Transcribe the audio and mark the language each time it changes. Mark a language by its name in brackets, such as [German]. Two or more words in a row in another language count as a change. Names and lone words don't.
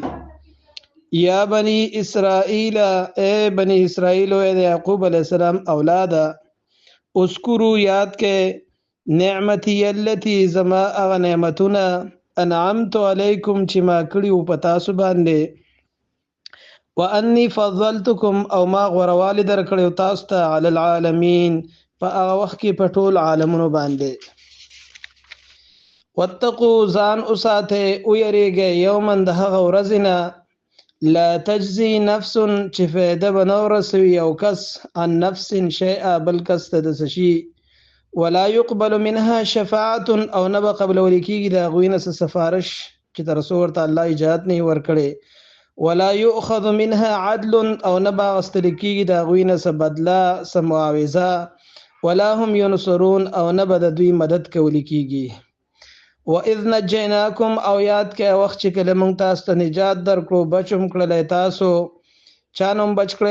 [Arabic] یا بنی اسرائیل، [Pashto] اے بنی اسرائیل او د یعقوب [Arabic] علیہ السلام [Pashto] اولاده، اذکروا یاد کې [Arabic] نعمتی التي [Pashto] زما اغه نعمتونه [Arabic] انعمت علیکم [Pashto] چې ما کړي و په تاسو باندې، [Arabic] وانی فضلتکم [Pashto] او ما غوروالي درکړی تاسو ته [Arabic] علی العالمین [Pashto] په هغه وخت کې په ټول عالمونو باندې. واتقوا ځان اوساته او یریږئ یوما د هغه ورځ نه [Arabic] لا تجزي نفس [Pashto] چې فایده به نه ورسوي یو کس [Arabic] عن نفس شیئا [Pashto] بل کس ته د څه شي، [Arabic] ولا يقبل منها شفاعة [Pashto] او نه به قبلولی کېږي د هغوی نه څه سفارش چې تر څو ورته الله اجازت نه وي ورکړی، [Arabic] ولا يؤخذ منها عدل [Pashto] او نه به اخیستل کېږي د هغوی نه څه بدله څه معاوضه، [Arabic] ولا هم ينصرون [Pashto] او نه به د دوی مدد کولی کېږي. [Arabic] وَإِذْ نَجَّيْنَاكُمْ [Pashto] او یاد کې وخت چې کله موږ تاسو ته نجات درکړو بچم کړلی تاسو چا نوم بچ کړی